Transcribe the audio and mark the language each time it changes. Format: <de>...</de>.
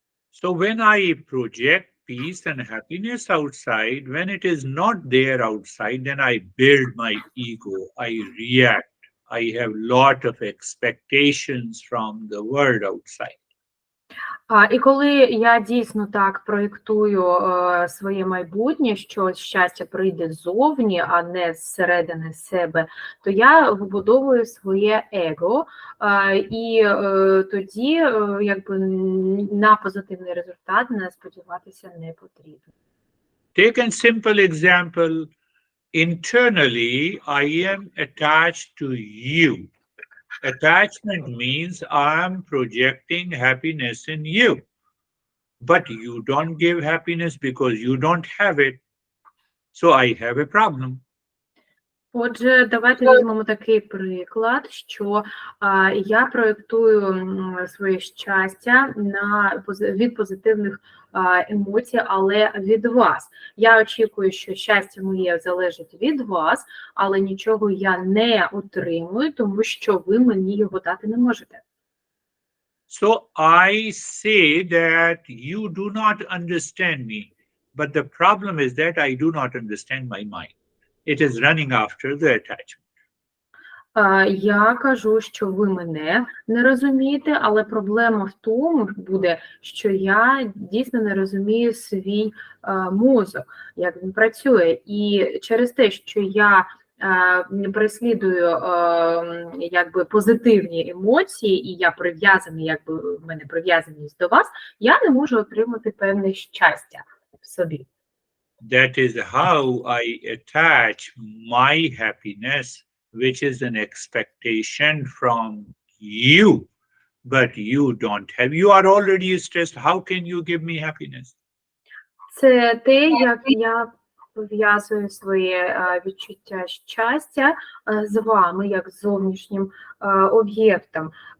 <en>So when I project peace and happiness outside, when it is not there outside, then I build my ego, I react, I have lot of expectations from the world outside.</en> <uk>І коли я дійсно так проєктую своє майбутнє, що щастя прийде ззовні, а не зсередини себе, то я вибудовую своє его, і тоді якби на позитивний результат не сподіватися не потрібно.</uk> <en>Take a simple example. Internally, I am attached to you. Attachment means I am projecting happiness in you. But you don't give happiness because you don't have it. So I have a problem.</en> <uk>Отже, давайте візьмемо такий приклад, що я проєктую своє щастя від позитивних емоцій, але від вас. Я очікую, що щастя моє залежить від вас, але нічого я не отримую, тому що ви мені його дати не можете.</uk> <en>So I say that you do not understand me, but the problem is that I do not understand my mind. It is running after the attachment.</en> <uk>Я кажу, що ви мене не розумієте, але проблема в тому буде, що я дійсно не розумію свій мозок, як він працює. І через те, що я переслідую якби позитивні емоції, і я прив'язаний, якби в мене прив'язаність до вас, я не можу отримати певне щастя в собі.</uk> <en>That is how I attach my happiness, which is an expectation from you, but you don't have. You are already stressed. How can you give me happiness?</en> <uk>Це те, як я пов'язую своє відчуття щастя з вами, як з зовнішнім об'єктом.</uk>